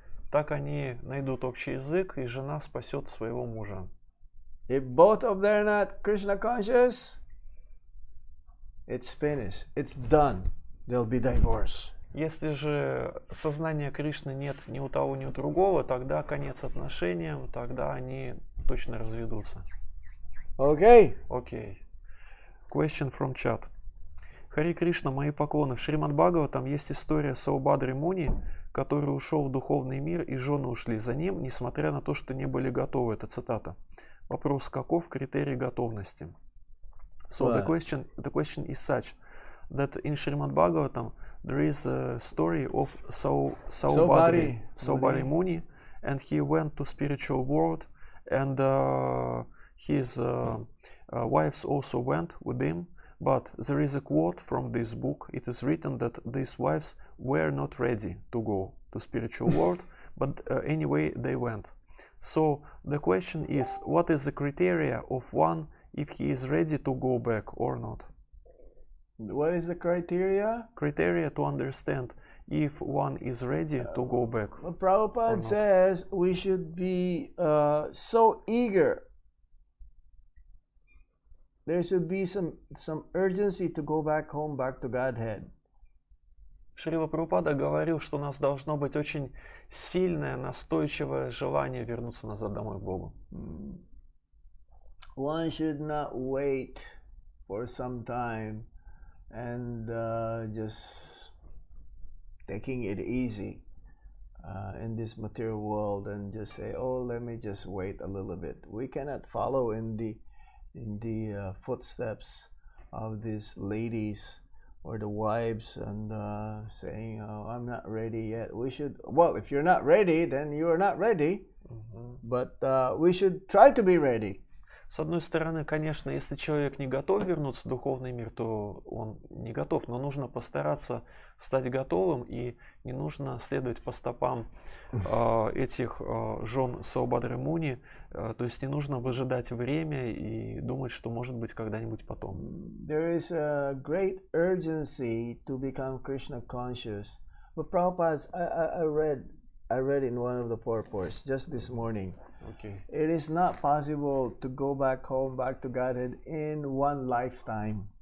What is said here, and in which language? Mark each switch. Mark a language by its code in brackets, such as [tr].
[ru] Так они найдут общий язык, и жена спасет своего мужа. [en] If both of them are not Krishna conscious, it's finished. It's done. There'll be divorce. [ru] Если же сознания Кришны нет ни у того, ни у другого, тогда конец отношениям, тогда они точно разведутся. [en] Okay. Окей. Question from chat. [ru] Хари Кришна, мои поклоны. В Шримад Бхагаватам есть история Саубхадри Муни, который ушел в духовный мир, и жены ушли за ним, несмотря на то, что не были готовы. Это цитата. Вопрос, каков критерий готовности? [en] So the question is such that in Srimad Bhagavatam there is a story of Saubhadri Muni, and he went to spiritual world, and his wives also went with him. But there is a quote from this book. It is written that these wives were not ready to go to spiritual world, but anyway they went. So the question is, what is the criteria of one if he is ready to go back or not? What is the criteria? Criteria to understand if one is ready to go back. Well, Prabhupada says we should be so eager. There should be some urgency to go back home, back to Godhead. [ru] Шрила Прабхупада говорил, что у нас должно быть очень сильное, настойчивое желание вернуться назад домой к Богу. [en] One should not wait for some time and just taking it easy in this material world and just say, oh, let me just wait a little bit. We cannot follow in the footsteps of these ladies or the wives and saying, oh, I'm not ready yet. We should, well, if you're not ready, then you're not ready. But we should try to be ready. [ru] С одной стороны, конечно, если человек не готов вернуться в духовный мир, то он не готов, но нужно постараться стать готовым, и не нужно следовать по стопам этих жен Саубадры Муни, то есть не нужно выжидать время и думать, что может быть когда-нибудь потом. [en] There is a great urgency to become Krishna conscious. But Prabhupada, I read in one of the purports just this morning. Okay. It is not possible to go back home, back to Godhead in one lifetime.